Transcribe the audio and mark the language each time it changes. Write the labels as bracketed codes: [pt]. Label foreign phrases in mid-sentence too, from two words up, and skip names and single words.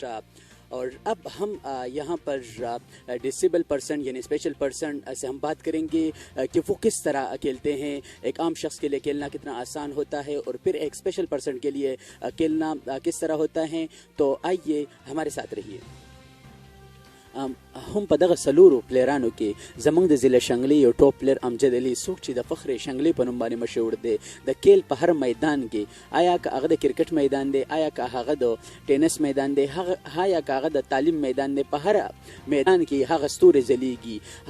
[ur] اور اب ہم یہاں پر [en] disable person [ur] یعنی [en] special person [ur] سے ہم بات کریں گے کہ وہ کس طرح کھیلتے ہیں. ایک عام شخص کے لیے کھیلنا کتنا آسان ہوتا ہے اور پھر ایک [en] special person [ur] کے لیے کھیلنا کس طرح ہوتا ہے. تو آئیے ہمارے ساتھ رہیے. [ps] هم په دغه سلورو پلیرانو کې زمونږ د ضلع شنګلي یو [en] top player [ps] امجد علي څوک چې د فخر شنګلي په نوم باندې مشهور دی. د کیل په هر میدان کې آیا که هغه د کرکټ میدان دی، آیا که هغه د ټینس میدان دی، آیا که هغه د تعلیم میدان دی، په هر میدان کې هغه ستوري ځلیږي.